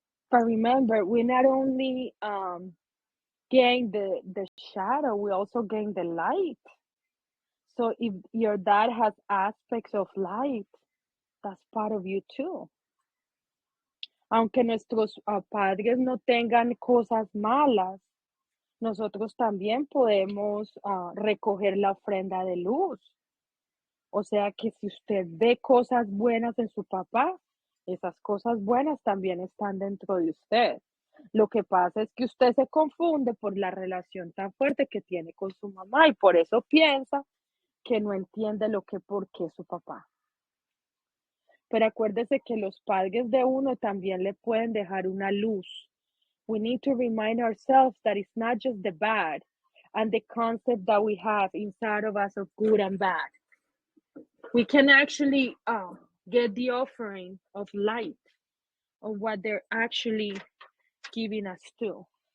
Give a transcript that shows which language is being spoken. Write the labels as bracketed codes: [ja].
[en] But remember, we not only gain the shadow, we also gain the light. So if your dad has aspects of light, that's part of you too. [es] Aunque nuestros padres no tengan cosas malas, nosotros también podemos recoger la ofrenda de luz. O sea que si usted ve cosas buenas en su papá, esas cosas buenas también están dentro de usted. Lo que pasa es que usted se confunde por la relación tan fuerte que tiene con su mamá y por eso piensa que no entiende por qué su papá. Pero acuérdese que los padres de uno también le pueden dejar una luz. [en] We need to remind ourselves that it's not just the bad and the concept that we have inside of us of good and bad. We can actually get the offering of light of what they're actually giving us to.